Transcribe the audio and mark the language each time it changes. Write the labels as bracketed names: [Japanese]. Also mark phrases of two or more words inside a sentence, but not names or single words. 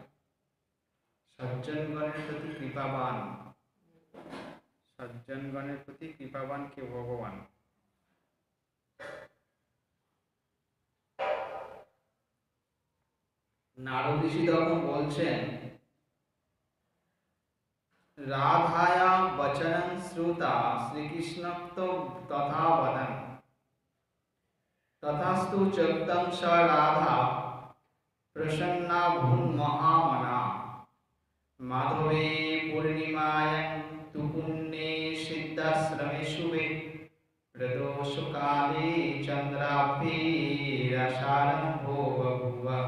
[Bangla] সজ্জনগণের প্রতি কৃপাবান, সজ্জনগণের প্রতি কৃপাবান কে? ভগবান। নারদ ঋষি তখন বলছেন, [Sanskrit] রাধায়া বচনং শ্রুতা শ্রীকৃষ্ণোক্ত তথা বদন তথাস্তু চক্তং স রাধা প্রসন্না ভূন মহামনা মাধবে পূর্ণিমায়াং তু পুণ্যে সিদ্ধাশ্রমে শুভে প্রদোষ কালে চন্দ্রাভি রসারম্ভো বভূব